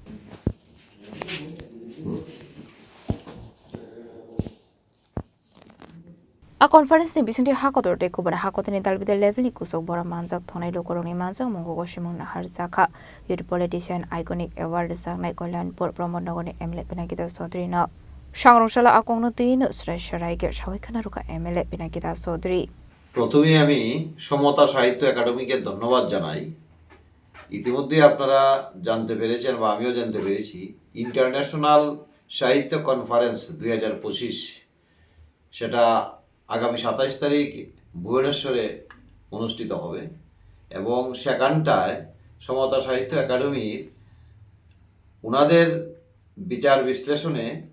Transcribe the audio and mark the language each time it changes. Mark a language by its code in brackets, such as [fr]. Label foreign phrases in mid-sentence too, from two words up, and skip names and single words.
[trp] A conference ni bisinti hakotor te kubara hakoteni dalbide level ni kusok bora manjak thonai lokoroni manjak mongo goshimung na harzakha [en] youth politician iconic award [trp] sangnai kolyanpur pramod nagoni emile pinakita chaudhary na sangroshala akongno tuino srai ke sawaikana ruka emile pinakita chaudhary [bn] প্রথমে আমি সমতা সাহিত্য একাডেমিকে ধন্যবাদ জানাই। ইতিমধ্যে আপনারা জানতে পেরেছেন বা আমিও জানতে পেরেছি ইন্টারন্যাশনাল সাহিত্য কনফারেন্স 2025 সেটা আগামী 27 তারিখ ভুবনেশ্বরে অনুষ্ঠিত হবে এবং সেখানটায় সমতা সাহিত্য একাডেমির ওনাদের বিচার বিশ্লেষণে